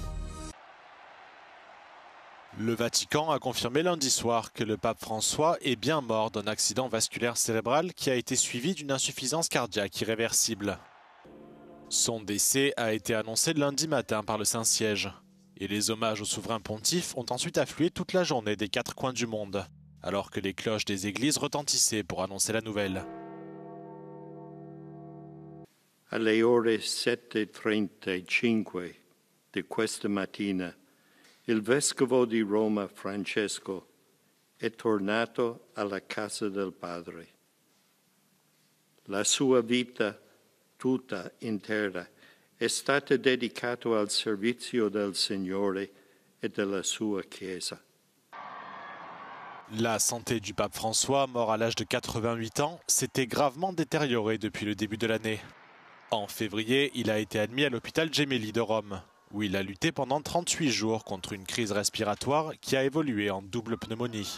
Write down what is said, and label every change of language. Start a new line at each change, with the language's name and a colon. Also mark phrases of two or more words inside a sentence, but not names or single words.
French: Le Vatican a confirmé lundi soir que le pape François est bien mort d'un accident vasculaire cérébral qui a été suivi d'une insuffisance cardiaque irréversible. Son décès a été annoncé lundi matin par le Saint-Siège. Et les hommages au souverain pontife ont ensuite afflué toute la journée des 4 coins du monde, alors que les cloches des églises retentissaient pour annoncer la nouvelle.
Italian: Alle ore 7:35 di questa mattina, il vescovo di Roma Francesco è tornato alla casa del Padre. La sua vita tutta intera è stata dedicata al servizio del Signore e della sua Chiesa.
French: La santé du pape François, mort à l'âge de 88 ans, s'était gravement détériorée depuis le début de l'année. En février, il a été admis à l'hôpital Gemelli de Rome, où il a lutté pendant 38 jours contre une crise respiratoire qui a évolué en double pneumonie.